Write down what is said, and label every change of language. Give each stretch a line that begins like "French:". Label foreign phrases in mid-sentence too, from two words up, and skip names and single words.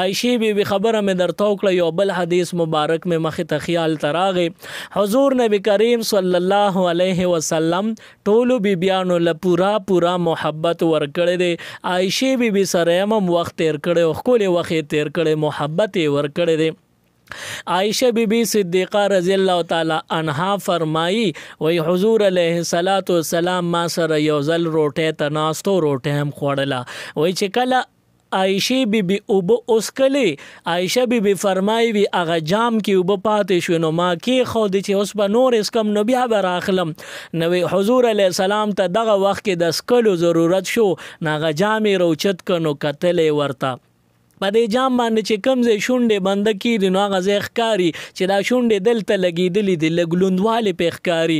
Pashto: عایشې بیبي خبره مې درته وکړه یو بل حدیث مبارک مې مخې ته خیال ته راغی. حضور نبی کریم
Arabic: صلی الله علیه وسلم
Pashto: ټولو بیبیانو له پورا محبت ورکړی دی. عایشې بیبي سره هم وخت تیر کړی او ښکلې وخت تیر کړی محبت یې ورکړی دی. عائشہ بی بی صدیقہ
Arabic: رضی اللہ تعالی عنہا
Pashto: فرمائی وی حضور
Arabic: علیہ السلام
Pashto: ما سره یو ځل روټۍ ته ناستو روټۍ هم خوړله. وی چې کله عائشہ بی بی اوبه اوسکلې عائشہ بی بی فرمایي وي هغه جام کې اوبه پاتې شوې نو ما کېښودې چې اوس به نور اسکم نو بیا به راخلم. نو حضور
Arabic: علیه السلام
Pashto: ته دغه وخت کې د څکلو ضرورت شو نو هغه جام یې راوچت کړ نو کتلی ورته په دې جام باندې چې کوم ځای شونډې بنده کېږي نو هغه ځای ښکاري چې دا شونډې دلته لګېدلي دي لږ لوندوالی پې ښکاري.